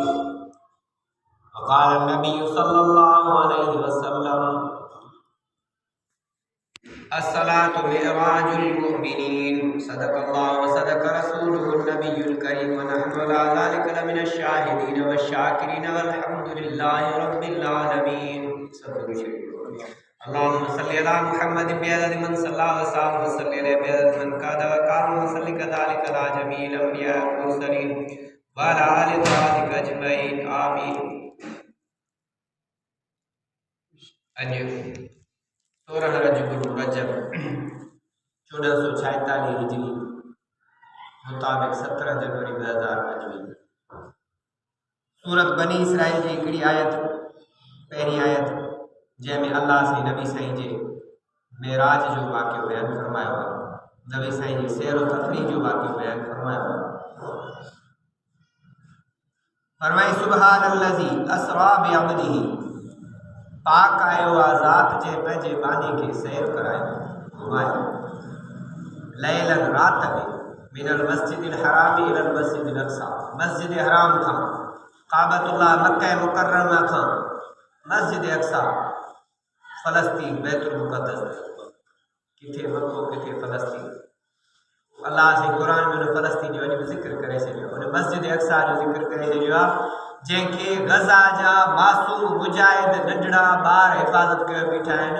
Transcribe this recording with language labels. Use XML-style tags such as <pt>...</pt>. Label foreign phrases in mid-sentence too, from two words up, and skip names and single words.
<ar>وقال النبي صلى الله عليه وسلم الصلاة معراج المؤمنين صدق الله وصدق رسوله النبي الكريم ونحن على ذلك لمن الشاهدين والشاكرين والحمد لله رب العالمين. اللهم صل على محمد بعدد من صلى وسلم وصل عليه بعدد من كاد وقام وصل كذلك على جميع الأنبياء والمرسلين وعلى آل طاعتك أجمعين آمين.</ar> <sd>सूरह रजब 1446 हिजरी मुताबिक 17 जनवरी 2025 सूरत बनी इसराइल जी हिकिड़ी आयत पहिरीं आयत जंहिंमें अल्लाह से नबी साईं जे मेराज जो वाक़ियो बयानु फरमायो आहे, नबी साईं जे सैर व तफरीह जो वाक़ियो बयानु फरमायो आहे। फरमाई</sd> <ar>سبحان الذي أسرى بعبده,</ar> <sd>पाक आयो ज़ात जे पंहिंजे बानी खे सैर करायो घुमायो, लैलन रात में</sd> <ar>من المسجد الحرام إلى المسجد الأقصى,</ar> <sd>मस्जिद हराम खां काबतुल्लाह मक्का मुकर्रमा खां मस्जिद अक़सा फ़लस्तीन बैतुल मुक़द्दस, किथे मक्को किथे फ़लस्तीन। अल्लाह से कुरान में फ़लस्तीन जो अॼु ज़िक्र करे छॾियो, उन मस्जिद अक़सा जो ज़िक्र करे छॾियो आहे जंहिंखे गज़ा जा मासूम मुजाहिद नंढड़ा ॿार हिफ़ाज़त करे बीठा आहिनि।</sd>